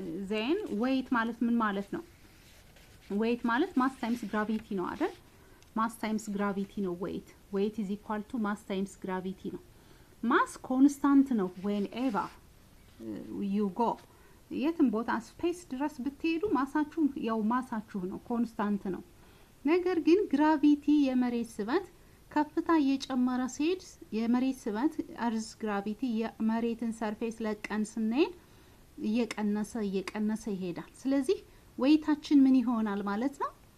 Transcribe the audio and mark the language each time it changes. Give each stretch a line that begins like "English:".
Amharic: then weight ማለት ምን ማለት ነው?
English: weight
Amharic: ማለት
English: mass times gravity
Amharic: ነው አይደል? mass times gravity ነው
English: weight is equal to mass times gravity
Amharic: ነው። mass constant ነው
English: whenever you go
Amharic: የትም ቦታ ስፔስ ድረስ ብትሄዱ ማሳችሁ ያው ማሳችሁ ነው ኮንስታንት ነው። ነገር ግን ግራቪቲ የመሬት ስበት ከፍታ እየጨመረ ሲሄድ የመሬት ስበት እርዝ ግራቪቲ የመሬትን ሰርፌስ ለቀን ስንሄድ እየቀነሰ ይሄዳል። ስለዚህ weighታችን ምን ይሆናል ማለት ነው?